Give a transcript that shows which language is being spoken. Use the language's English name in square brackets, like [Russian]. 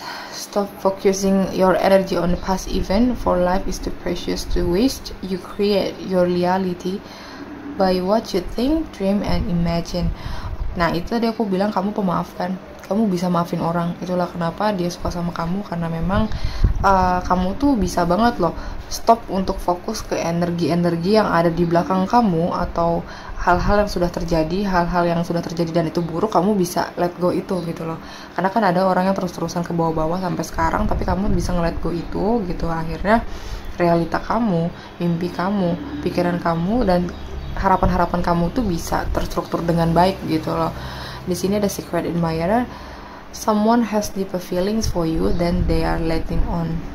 [English] Stop focusing your energy on the past event, for life is too precious to waste. You create your reality by what you think, dream, and imagine. [Indonesian] Nah itu tadi aku bilang kamu pemaaf kan, kamu bisa maafin orang. Itulah kenapa dia suka sama kamu, karena memang kamu tuh bisa banget loh stop untuk fokus ke energi-energi yang ada di belakang kamu, atau hal-hal yang sudah terjadi, dan itu buruk, kamu bisa let go itu gitu loh. Karena kan ada orang yang terus-terusan ke bawah-bawah sampai sekarang, tapi kamu bisa nge-let go itu gitu. Akhirnya realita kamu, mimpi kamu, pikiran kamu, dan harapan-harapan kamu tuh bisa terstruktur dengan baik gitu loh. Di sini ada [English] secret admirer. Someone has deeper feelings for you than they are letting on.